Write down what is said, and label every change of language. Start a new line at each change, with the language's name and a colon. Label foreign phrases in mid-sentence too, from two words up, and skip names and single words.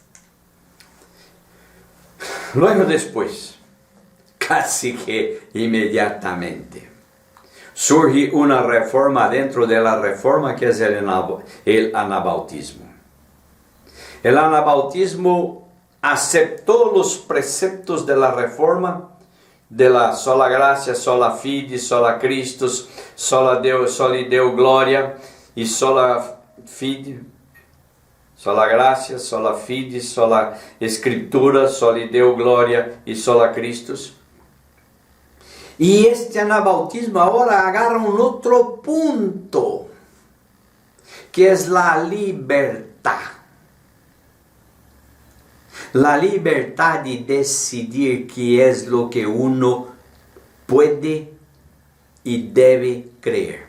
Spanish: Luego después, casi que inmediatamente, surge una reforma dentro de la reforma, que es el anabautismo. El anabautismo aceptó los preceptos de la reforma, de la sola gracia,
Latin: sola fide, sola Christus, sola Deo, soli Deo gloria,
Spanish: y
Latin: sola fide,
Spanish: sola gracia,
Latin: sola fide,
Spanish: sola escritura,
Latin: soli Deo gloria
Spanish: y
Latin: sola Christus.
Spanish: Y este anabautismo ahora agarra un otro punto, que es la libertad. La libertad de decidir qué es lo que uno puede y debe creer.